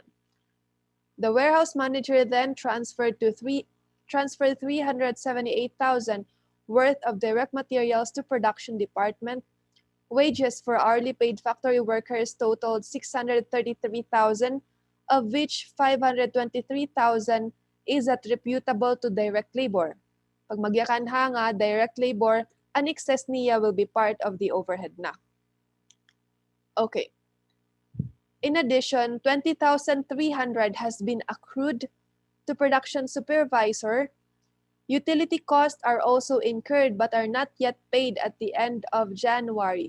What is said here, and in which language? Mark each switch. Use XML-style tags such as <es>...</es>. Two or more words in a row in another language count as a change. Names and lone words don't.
<en>The warehouse manager then transferred 378,000 worth of direct materials to production department. Wages for hourly paid factory workers totaled 633,000, of which 523,000 is attributable to direct labor.</en> <war>Pag magyakan nga</war> <en>direct labor,</en> <war>an excess niya</war> <en>will be part of the overhead</en> <war>na.</war> <en>Okay. In addition, 20,300 has been accrued to production supervisor. Utility costs are also incurred but are not yet paid at the end of January.</en>